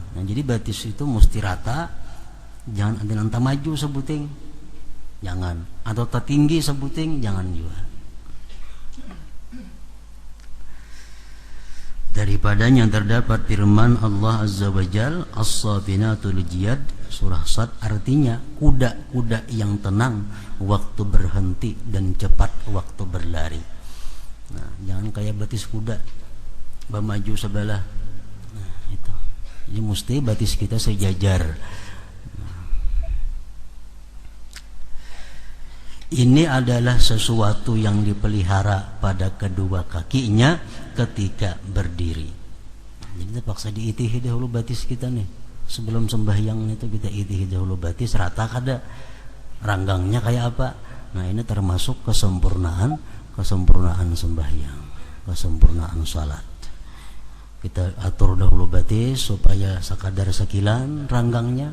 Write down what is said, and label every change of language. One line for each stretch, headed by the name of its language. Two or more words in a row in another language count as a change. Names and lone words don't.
Indonesian: Nah, jadi batis itu mesti rata, jangan ada maju sebuting, jangan, atau tertinggi sebuting, jangan juga. Daripadanya terdapat firman
Arabic: Allah Azza wa Jal, As-Sabinatul Jiyad,
Indonesian: surah Sad, artinya kuda-kuda yang tenang waktu berhenti dan cepat waktu berlari. Nah, jangan kayak batis kuda bermaju sebelah. Nah, itu. Jadi mesti batis kita sejajar. Ini adalah sesuatu yang dipelihara pada kedua kakinya ketika berdiri. Jadi terpaksa diitihi dahulu batis kita nih. Sebelum sembahyang itu kita itihi dahulu batis,
Banjar: rata kada, ranggangnya
Indonesian: kayak apa. Nah, ini termasuk kesempurnaan sembahyang, kesempurnaan salat. Kita atur dahulu batis supaya sekadar sekilan ranggangnya.